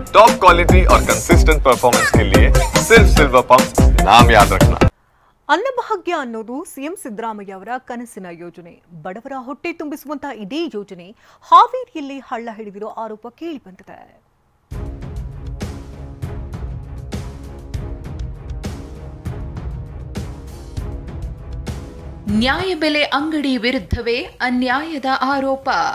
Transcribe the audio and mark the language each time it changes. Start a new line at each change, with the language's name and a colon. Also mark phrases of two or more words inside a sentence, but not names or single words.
English: top quality
Hindi: और
English: consistent performance
Hindi: के लिए सिर्फ सिल्वर पंप नाम याद रखना।
Kannada: ಅನ್ನಭಾಗ್ಯ ಅನ್ನೋದು ಸಿಎಂ ಸಿದ್ದರಾಮಯ್ಯ ಅವರ ಕನಸಿನ ಯೋಜನೆ. ಬಡವರ ಹೊಟ್ಟೆ ತುಂಬಿಸುವಂತಹ ಇದೇ ಯೋಜನೆ ಹಾವೇರಿಯಲ್ಲಿ ಹಳ್ಳ ಹಿಡಿದಿರೋ ಆರೋಪ ಕೇಳಿಬಂದಿದೆ. ನ್ಯಾಯಬೆಲೆ ಅಂಗಡಿ ವಿರುದ್ಧವೇ ಅನ್ಯಾಯದ ಆರೋಪ.